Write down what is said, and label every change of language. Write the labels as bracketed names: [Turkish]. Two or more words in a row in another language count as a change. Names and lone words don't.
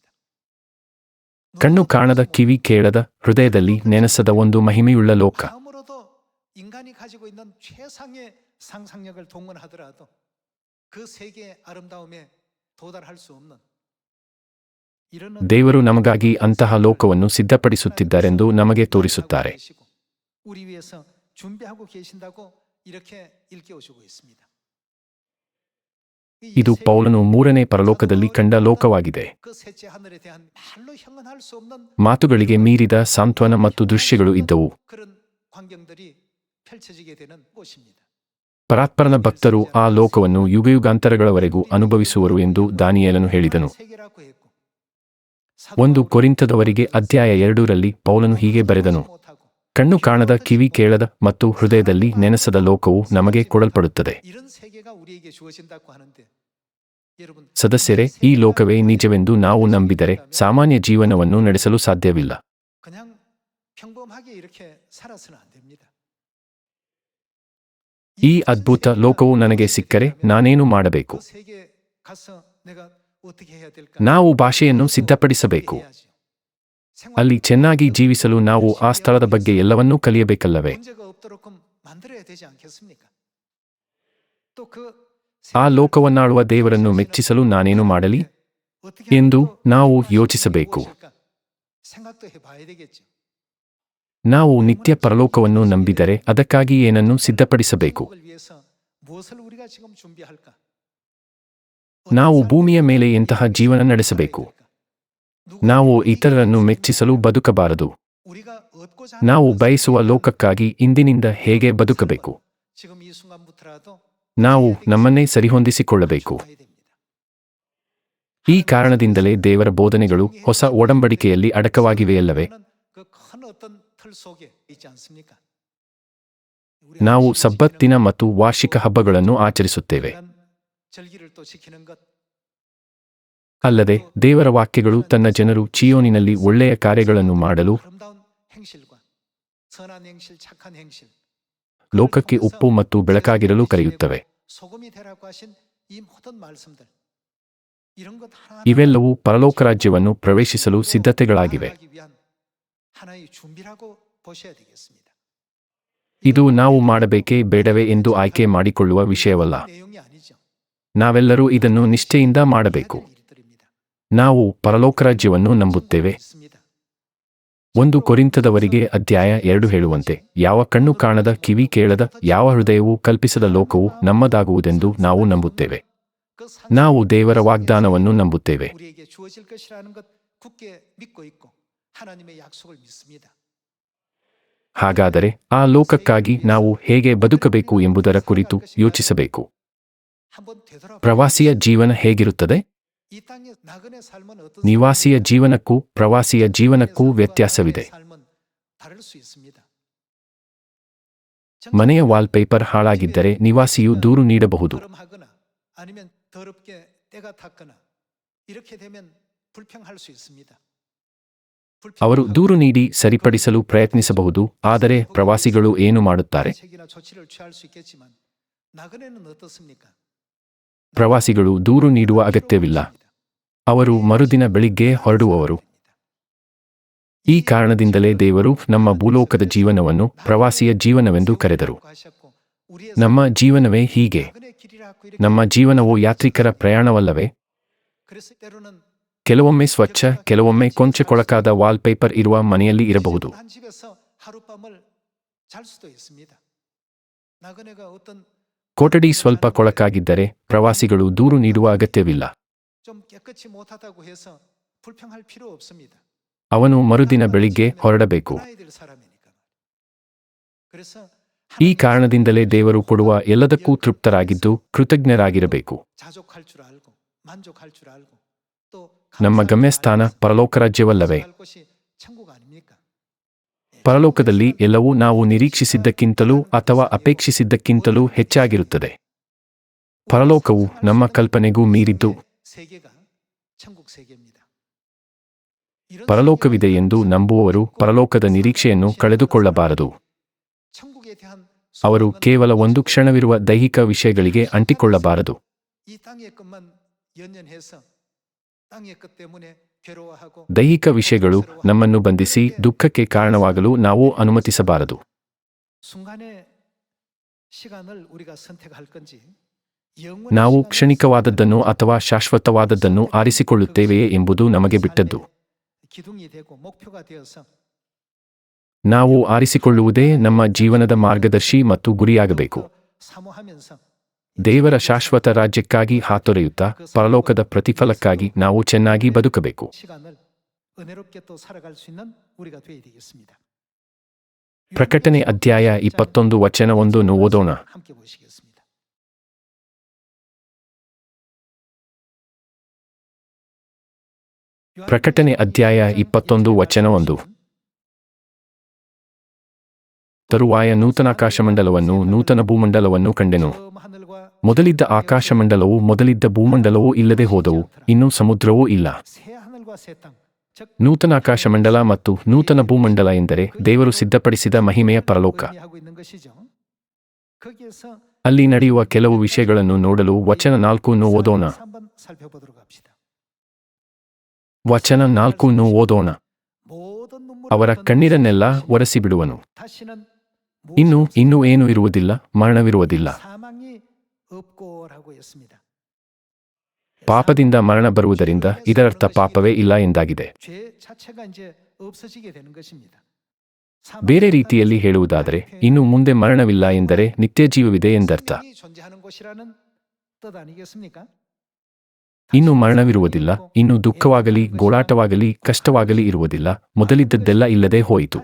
[Kannada] ಕಣ್ಣು ಕಾಣದ, ಕಿವಿ ಕೇಳದ, ಹೃದಯದಲ್ಲಿ ನೆನೆಸದ ಒಂದು ಮಹಿಮೆಯುಳ್ಳ ಲೋಕ. [Korean] 마음으로도 인간이 가지고 있는 최상의 상상력을 동원하더라도 그 세계의 아름다움에 도달할 수 없는 이런 [Kannada] ದೇವರು ನಮಗಾಗಿ ಅಂತಹ ಲೋಕವನ್ನು ಸಿದ್ಧಪಡಿಸುತ್ತಿದ್ದಾರೆಂದು ನಮಗೆ ತೋರಿಸುತ್ತಾರೆ. [Korean] 우리 위해서 준비하고 계신다고 이렇게 일깨워주고 있습니다. [Kannada] ಇದು ಪೌಲನು 3ನೇ ಪರಲೋಕದಲ್ಲಿ ಕಂಡ ಲೋಕವಾಗಿದೆ. [Korean] 그 셋째 하늘에 대한 말로 형언할 수 없는 [Kannada] ಮಾತುಗಳಿಗೆ ಮೀರಿದ ಸಾಂತ್ವನ ಮತ್ತು ದೃಶ್ಯಗಳು ಇದ್ದವು. [Korean] 그런 광경들이 펼쳐지게 되는 곳입니다. [Kannada] ಪರಾತ್ಪರನ ಭಕ್ತರು ಆ ಲೋಕವನ್ನು ಯುಗಯುಗಾಂತರಗಳವರೆಗೂ ಅನುಭವಿಸುವರು ಎಂದು ದಾನಿಯೇಲನು ಹೇಳಿದನು. [Korean] 세계라고 했고 [Kannada] 1 ಕೊರಿಂಥದವರಿಗೆ ಅಧ್ಯಾಯ 2ರಲ್ಲಿ ಪೌಲನು ಹೀಗೆ ಬರೆದನು. ಕಣ್ಣು ಕಾಣದ, ಕಿವಿ ಕೇಳದ ಮತ್ತು ಹೃದಯದಲ್ಲಿ ನೆನೆಸದ ಲೋಕವು ನಮಗೆ ಕೊಡಲ್ಪಡುತ್ತದೆ. [Korean] 이런 세계가 우리에게 주어진다고 하는데 여러분 [Kannada] ಸದಸ್ಯರೇ, ಈ ಲೋಕವೇ ನಿಜವೆಂದು ನಾವು ನಂಬಿದರೆ ಸಾಮಾನ್ಯ ಜೀವನವನ್ನು ನಡೆಸಲು ಸಾಧ್ಯವಿಲ್ಲ. [Korean] 그냥 평범하게 이렇게 살아서는 안 됩니다. [Kannada] ಈ ಅದ್ಭುತ ಲೋಕವು ನನಗೆ ಸಿಕ್ಕರೆ ನಾನೇನು ಮಾಡಬೇಕು? [Korean] 그 세계에 가서 내가 어떻게 해야 될까? [Kannada] ನಾವು ಭಾಷೆಯನ್ನು ಸಿದ್ಧಪಡಿಸಬೇಕು. [Korean] 해야죠. [Kannada] ಅಲ್ಲಿ ಚೆನ್ನಾಗಿ ಜೀವಿಸಲು ನಾವು ಆ ಸ್ಥಳದ ಬಗ್ಗೆ ಎಲ್ಲವನ್ನೂ ಕಲಿಯಬೇಕಲ್ಲವೇ? [Korean] 문제가 없도록 만들어야 되지 않겠습니까? 또그 [Kannada] ಆ ಲೋಕವನ್ನಾಳುವ ದೇವರನ್ನು ಮೆಚ್ಚಿಸಲು ನಾನೇನು ಮಾಡಲಿ ಎಂದು ನಾವು ಯೋಚಿಸಬೇಕು. [Korean] 생각도 해봐야 되겠죠. [Kannada] ನಾವು ನಿತ್ಯ ಪರಲೋಕವನ್ನು ನಂಬಿದರೆ ಅದಕ್ಕಾಗಿ ಏನನ್ನು ಸಿದ್ಧಪಡಿಸಬೇಕು? [Korean] 그걸 위해서 무엇을 우리가 지금 준비할까? [Kannada] ನಾವು ಭೂಮಿಯ ಮೇಲೆ ಎಂತಹ ಜೀವನ ನಡೆಸಬೇಕು? ನಾವು ಇತರರನ್ನು ಮೆಚ್ಚಿಸಲು ಬದುಕಬಾರದು. [Korean] 우리가 얻고자 [Kannada] ನಾವು [Korean] 하는 것을 [Kannada] ಬಯಸುವ [Korean] 위한 [Kannada] ಲೋಕಕ್ಕಾಗಿ ಇಂದಿನಿಂದ ಹೇಗೆ ಬದುಕಬೇಕು? [Korean] 지금 이 순간부터라도 [Kannada] ನಾವು ನಮ್ಮನ್ನೇ ಸರಿಹೊಂದಿಸಿಕೊಳ್ಳಬೇಕು. [Korean] 가야 됩니다. [Kannada] ಈ ಕಾರಣದಿಂದಲೇ ದೇವರ ಬೋಧನೆಗಳು ಹೊಸ ಒಡಂಬಡಿಕೆಯಲ್ಲಿ ಅಡಕವಾಗಿವೆಯಲ್ಲವೇ? [Korean] 그큰 어떤 틀 속에 있지 않습니까? [Kannada] ನಾವು ಸಬ್ಬತ್ ದಿನ ಮತ್ತು ವಾರ್ಷಿಕ ಹಬ್ಬಗಳನ್ನು ಆಚರಿಸುತ್ತೇವೆ. [Korean] 절기를 또 지키는 것 [Kannada] ಅಲ್ಲದೆ ದೇವರ ವಾಕ್ಯಗಳು ತನ್ನ ಜನರು ಚೀಯೋನಿನಲ್ಲಿ ಒಳ್ಳೆಯ ಕಾರ್ಯಗಳನ್ನು ಮಾಡಲು [Korean] 아름다운 행실과 선한 행실, 착한 행실 [Kannada] ಲೋಕಕ್ಕೆ ಉಪ್ಪು ಮತ್ತು ಬೆಳಕಾಗಿರಲು ಕರೆಯುತ್ತವೆ. [Korean] 소금이 되라고 하신 이 모든 말씀들 이런 것 하나 [Kannada] ಇವೆಲ್ಲವೂ ಪರಲೋಕ ರಾಜ್ಯವನ್ನು ಪ್ರವೇಶಿಸಲು ಸಿದ್ಧತೆಗಳಾಗಿವೆ. [Korean] 위한 하나의 준비라고 보셔야 되겠습니다. [Kannada] ಇದು ನಾವು ಮಾಡಬೇಕೇ ಬೇಡವೇ ಎಂದು ಆಯ್ಕೆ ಮಾಡಿಕೊಳ್ಳುವ ವಿಷಯವಲ್ಲ. [Korean] 내용이 아니죠. [Kannada] ನಾವೆಲ್ಲರೂ ಇದನ್ನು ನಿಷ್ಠೆಯಿಂದ ಮಾಡಬೇಕು. [Korean] 일들입니다. [Kannada] ನಾವು ಪರಲೋಕ ರಾಜ್ಯವನ್ನು ನಂಬುತ್ತೇವೆ. [Korean] 있습니다. [Kannada] 1 ಕೊರಿಂಥದವರಿಗೆ ಅಧ್ಯಾಯ 2 ಹೇಳುವಂತೆ, ಯಾವ ಕಣ್ಣು ಕಾಣದ, ಕಿವಿ ಕೇಳದ, ಯಾವ ಹೃದಯವೂ ಕಲ್ಪಿಸದ ಲೋಕವು ನಮ್ಮದಾಗುವುದೆಂದು ನಾವು ನಂಬುತ್ತೇವೆ. [Korean] 그 [Kannada] ನಾವು ದೇವರ ವಾಗ್ದಾನವನ್ನು ನಂಬುತ್ತೇವೆ. [Korean] 우리에게 주어질 것이라는 것 굳게 믿고 있고 하나님의 약속을 믿습니다. [Kannada] ಹಾಗಾದರೆ ಆ ಲೋಕಕ್ಕಾಗಿ ನಾವು ಹೇಗೆ ಬದುಕಬೇಕು ಎಂಬುದರ ಕುರಿತು ಯೋಚಿಸಬೇಕು. [Korean] 한번 되돌아보세요. [Kannada] ಪ್ರವಾಸಿಯ ಜೀವನ ಹೇಗಿರುತ್ತದೆ? [Korean] 이 땅의 나그네 삶은 어떤 [Kannada] ನಿವಾಸಿಯ ಜೀವನಕ್ಕೂ ಪ್ರವಾಸಿಯ ಜೀವನಕ್ಕೂ ವ್ಯತ್ಯಾಸವಿದೆ. [Korean] 삶은 다를 수 있습니다. [Kannada] ಮನೆಯ ವಾಲ್ಪೇಪರ್ ಹಾಳಾಗಿದ್ದರೆ ನಿವಾಸಿಯು ದೂರು ನೀಡಬಹುದು. [Korean] 더럼하거나 아니면 더럽게 때가 탔거나 이렇게 되면 불평할 수 있습니다. [Kannada] ಅವರು ದೂರು ನೀಡಿ ಸರಿಪಡಿಸಲು ಪ್ರಯತ್ನಿಸಬಹುದು. ಆದರೆ ಪ್ರವಾಸಿಗಳು ಏನು ಮಾಡುತ್ತಾರೆ? [Korean] 책이나 조치를 취할 수 있겠지만 나그네는 어떻습니까? [Kannada] ಪ್ರವಾಸಿಗಳು ದೂರು ನೀಡುವ ಅಗತ್ಯವಿಲ್ಲ. ಅವರು ಮರುದಿನ ಬೆಳಿಗ್ಗೆ ಹೊರಡುವವರು. ಈ ಕಾರಣದಿಂದಲೇ ದೇವರು ನಮ್ಮ ಭೂಲೋಕದ ಜೀವನವನ್ನು ಪ್ರವಾಸಿಯ ಜೀವನವೆಂದು ಕರೆದರು. ನಮ್ಮ ಜೀವನವೇ ಹೀಗೆ. ನಮ್ಮ ಜೀವನವು ಯಾತ್ರಿಕರ ಪ್ರಯಾಣವಲ್ಲವೇ? [Korean] 그래서 때로는 [Kannada] ಕೆಲವೊಮ್ಮೆ ಸ್ವಚ್ಛ, ಕೆಲವೊಮ್ಮೆ ಕೊಂಚ ಕೊಳಕಾದ ವಾಲ್ಪೇಪರ್ ಇರುವ ಮನೆಯಲ್ಲಿ ಇರಬಹುದು. [Korean] 한 집에서 하룻밤을 잘 수도 있습니다. 나그네가 어떤 [Kannada] ಕೊಠಡಿ ಸ್ವಲ್ಪ ಕೊಳಕಾಗಿದ್ದರೆ ಪ್ರವಾಸಿಗಳು ದೂರು ನೀಡುವ ಅಗತ್ಯವಿಲ್ಲ. [Korean] 좀 깨끗이 못하다고 해서 불평할 필요 없습니다. [Kannada] ಅವನು ಮರುದಿನ ಬೆಳಿಗ್ಗೆ ಹೊರಡಬೇಕು. [Korean] 나야 될 사람이니까. 그래서 [Kannada] ಈ ಕಾರಣದಿಂದಲೇ ದೇವರು ಕೊಡುವ ಎಲ್ಲದಕ್ಕೂ ತೃಪ್ತರಾಗಿದ್ದು ಕೃತಜ್ಞರಾಗಿರಬೇಕು. [Korean] 자족할 줄 알고 만족할 줄 알고 또 [Kannada] ನಮ್ಮ ಗಮ್ಯಸ್ಥಾನ ಪರಲೋಕ ರಾಜ್ಯವಲ್ಲವೇ? [Korean] 갈 곳이 천국 아닙니까? [Kannada] ಪರಲೋಕದಲ್ಲಿ ಎಲ್ಲವೂ ನಾವು ನಿರೀಕ್ಷಿಸಿದ್ದಕ್ಕಿಂತಲೂ ಅಥವಾ ಅಪೇಕ್ಷಿಸಿದ್ದಕ್ಕಿಂತಲೂ ಹೆಚ್ಚಾಗಿರುತ್ತದೆ. ಪರಲೋಕವು ನಮ್ಮ ಕಲ್ಪನೆಗೂ ಮೀರಿದ್ದು. [Korean] 세계가 천국 세계입니다. [Kannada] ಪರಲೋಕವಿದೆ ಎಂದು ನಂಬುವವರು ಪರಲೋಕದ ನಿರೀಕ್ಷೆಯನ್ನು ಕಳೆದುಕೊಳ್ಳಬಾರದು. [Korean] 천국에 대한 [Kannada] ಅವರು ಕೇವಲ ಒಂದು ಕ್ಷಣವಿರುವ ದೈಹಿಕ ವಿಷಯಗಳಿಗೆ ಅಂಟಿಕೊಳ್ಳಬಾರದು. [Korean] 이 땅의 것만 연연해서 땅의 것 때문에 괴로워하고 [Kannada] ದೈಹಿಕ ವಿಷಯಗಳು ನಮ್ಮನ್ನು ಬಂಧಿಸಿ ದುಃಖಕ್ಕೆ ಕಾರಣವಾಗಲು ನಾವು ಅನುಮತಿಸಬಾರದು. [Korean] 순간의 시간을 우리가 선택할 건지 [Kannada] ನಾವು ಕ್ಷಣಿಕವಾದದ್ದನ್ನು ಅಥವಾ ಶಾಶ್ವತವಾದದ್ದನ್ನು ಆರಿಸಿಕೊಳ್ಳುತ್ತೇವೆಯೇ ಎಂಬುದು ನಮಗೆ ಬಿಟ್ಟದ್ದು. [Korean] 기둥이 되고 목표가 되어서 [Kannada] ನಾವು ಆರಿಸಿಕೊಳ್ಳುವುದೇ ನಮ್ಮ ಜೀವನದ ಮಾರ್ಗದರ್ಶಿ ಮತ್ತು ಗುರಿಯಾಗಬೇಕು. [Korean] 사모하면서 [Kannada] ದೇವರ ಶಾಶ್ವತ ರಾಜ್ಯಕ್ಕಾಗಿ ಹಾತೊರೆಯುತ್ತಾ ಪರಲೋಕದ ಪ್ರತಿಫಲಕ್ಕಾಗಿ ನಾವು ಚೆನ್ನಾಗಿ ಬದುಕಬೇಕು. [Korean] 시간을 은혜롭게 또 살아갈 수 있는 우리가 되어야 되겠습니다. [Kannada] ಪ್ರಕಟಣೆ ಅಧ್ಯಾಯ 21 ವಚನ 1 ಓದೋಣ. [Korean] 함께 보시겠습니다. [Kannada] ಪ್ರಕಟಣೆ ಅಧ್ಯಾಯ 21 ವಚನ 1. ತರುವಾಯ ನೂತನಾಕಾಶಮಂಡಲವನ್ನು ನೂತನ ಭೂಮಂಡಲವನ್ನು ಕಂಡೆನು. ಮೊದಲಿದ್ದ ಆಕಾಶಮಂಡಲವೂ ಮೊದಲಿದ್ದ ಭೂಮಂಡಲವೂ ಇಲ್ಲದೆ ಹೋದವು, ಇನ್ನೂ ಸಮುದ್ರವೂ ಇಲ್ಲ. [Korean] 새 하늘과 새 땅, 즉 [Kannada] ನೂತನಾಕಾಶಮಂಡಲ ಮತ್ತು ನೂತನ ಭೂಮಂಡಲ ಎಂದರೆ ದೇವರು ಸಿದ್ಧಪಡಿಸಿದ ಮಹಿಮೆಯ ಪರಲೋಕ. [Korean] 의미하고 있는 것이죠. 거기에서 [Kannada] ಅಲ್ಲಿ ನಡೆಯುವ ಕೆಲವು ವಿಷಯಗಳನ್ನು ನೋಡಲು ವಚನ 4 ಓದೋಣ. [Korean] 한번 살펴보도록 합시다. [Kannada] ವಚನ 4 ಓದೋಣ. [Korean] 모든 눈물을 [Kannada] ಅವರ [Korean] 걷는 [Kannada] ಕಣ್ಣೀರನ್ನೆಲ್ಲ ಒರೆಸಿಬಿಡುವನು. [Korean] 다시는 [Kannada] ಇನ್ನೂ ಏನೂ ಇರುವುದಿಲ್ಲ, ಮರಣವಿರುವುದಿಲ್ಲ. [Korean] 사망이 없고라고 했습니다. [Kannada] ಪಾಪದಿಂದ ಮರಣ ಬರುವುದರಿಂದ ಇದರರ್ಥ ಪಾಪವೇ ಇಲ್ಲ ಎಂದಾಗಿದೆ. [Korean] 죄 자체가 이제 없어지게 되는 것입니다. [Kannada] ಬೇರೆ ರೀತಿಯಲ್ಲಿ ಹೇಳುವುದಾದರೆ ಇನ್ನು ಮುಂದೆ ಮರಣವಿಲ್ಲ ಎಂದರೆ ನಿತ್ಯ ಜೀವವಿದೆ ಎಂದರ್ಥ. [Korean] 생명이 존재하는 곳이라는 뜻 아니겠습니까? [Kannada] ಇನ್ನು ಮರಣವಿರುವುದಿಲ್ಲ, ಇನ್ನು ದುಃಖವಾಗಲಿ ಗೋಳಾಟವಾಗಲಿ ಕಷ್ಟವಾಗಲಿ ಇರುವುದಿಲ್ಲ, ಮೊದಲಿದ್ದದ್ದೆಲ್ಲ ಇಲ್ಲದೆ ಹೋಯಿತು.